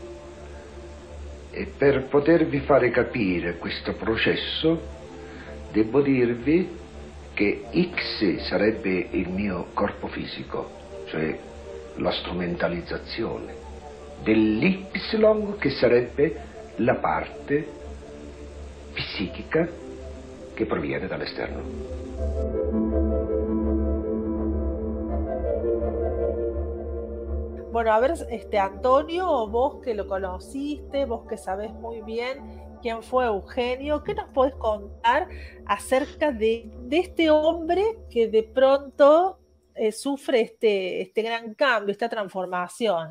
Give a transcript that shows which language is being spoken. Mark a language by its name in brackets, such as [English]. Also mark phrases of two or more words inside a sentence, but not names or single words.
[Italian] E per potervi fare capire questo processo, devo dirvi che X sarebbe il mio corpo fisico, cioè la strumentalizzazione, dell'Y che sarebbe la parte psichica che proviene dall'esterno. [Spanish] Bueno, a ver, Antonio, vos que lo conociste, vos que sabés muy bien quién fue Eugenio, ¿qué nos podés contar acerca de este hombre que de pronto sufre este gran cambio, esta transformación?